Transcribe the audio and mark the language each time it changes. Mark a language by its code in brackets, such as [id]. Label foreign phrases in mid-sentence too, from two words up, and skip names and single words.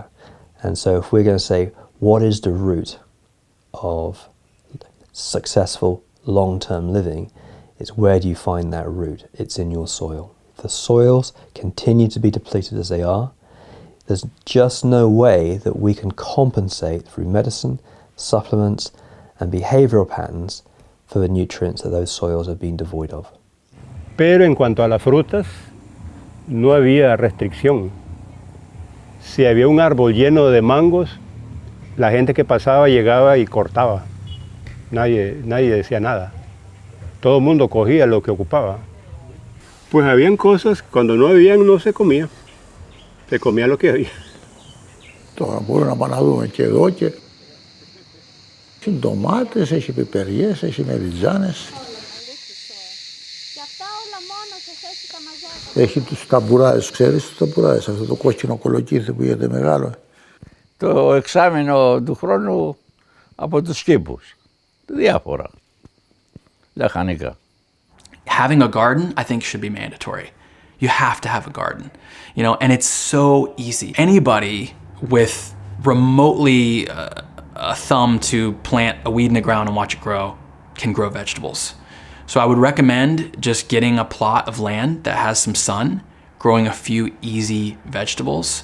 [en] And so if we're going to say, what is the root of successful long-term living, it's where do you find that root? It's in your soil. If the soils continue to be depleted as they are, there's just no way that we can compensate through medicine, supplements, and behavioral patterns for the nutrients that those soils have been devoid of. [es] Pero en cuanto a las frutas, no había restricción. Si había un árbol lleno de mangos, la gente que pasaba llegaba y cortaba. Nadie decía nada. Todo el mundo cogía lo que ocupaba. Pues habían cosas, cuando no habían, no se comía. Se comía lo que había. [el] Τώρα μπορεί να πάνε να δούμε και εδώ και έχει ντομάτες, έχει πιπεριές, έχει μεριζάνες. Έχει τους ταμπουράδες, ξέρεις τους ταμπουράδες, αυτό το κόκκινο κολοκύθι που γίνεται μεγάλο. Το εξάμηνο του χρόνου από τους κήπους, διάφορα, λαχανικά. [en] Having a garden, I think, should be mandatory. You have to have a garden, you know, and it's so easy. Anybody with remotely a thumb to plant a weed in the ground and watch it grow can grow vegetables. So I would recommend just getting a plot of land that has some sun, growing a few easy vegetables,